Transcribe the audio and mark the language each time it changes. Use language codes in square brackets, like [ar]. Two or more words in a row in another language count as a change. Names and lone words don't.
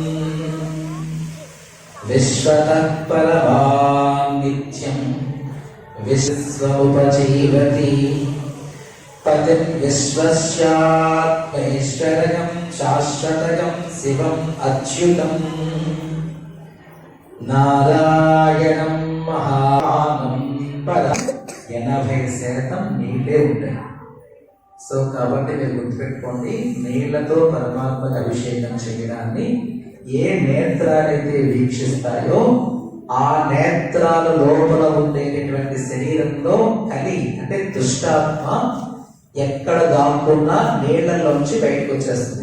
[sa] विश्वतः परमां नित्यं विश्वमुपजीवति पतिं विश्वस्यात्मैश्वर्यं शाश्वतकं शिवम् अच्युतं నారాయణం మహానం పదం [te] 80% నీళ్ళే ఉంటాయి. సో కాబట్టి మీరు గుర్తుపెట్టుకోండి, నీళ్లతో పరమాత్మకు అభిషేకం చేయడాన్ని ఏ నేత్రాలైతే వీక్షిస్తాయో ఆ నేత్రాల లోపల ఉండేటటువంటి శరీరంలో కలి అంటే దుష్టాత్మ ఎక్కడ దాక్కున్నా నీళ్లలోంచి బయటకు వచ్చేస్తుంది.